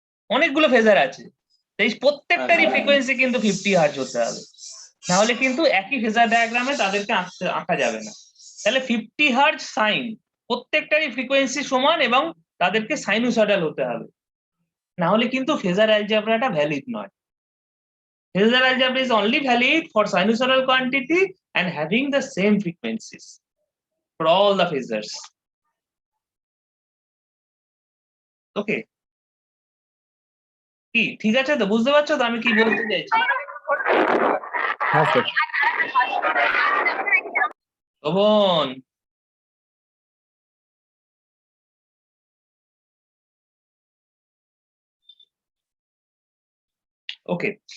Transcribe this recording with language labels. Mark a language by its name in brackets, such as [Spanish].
[Bangla] অনেকগুলো ফেজার আছে, এই প্রত্যেকটারই ফ্রিকোয়েন্সি কিন্তু 50 হার্জ হতে হবে, নাহলে কিন্তু একই ফেজার ডায়াগ্রামে তাদেরকে আঁকা যাবে না। তাহলে 50 হার্জ সাইন, প্রত্যেকটারই ফ্রিকোয়েন্সি সমান এবং তাদেরকে সাইনোসয়েডাল হতে হবে, না হলে কিন্তু ফেজার অ্যালজেব্রাটা ভ্যালিড নয়। [English] Phasor algebra is only valid for sinusoidal quantity and having the same frequencies for all the phasors. [Bangla] Okay, কি ঠিক আছে তো? বুঝতে পারছো তো আমি কি বলতে চাইছি? হ্যাঁ স্যার। শোভন, ওকে।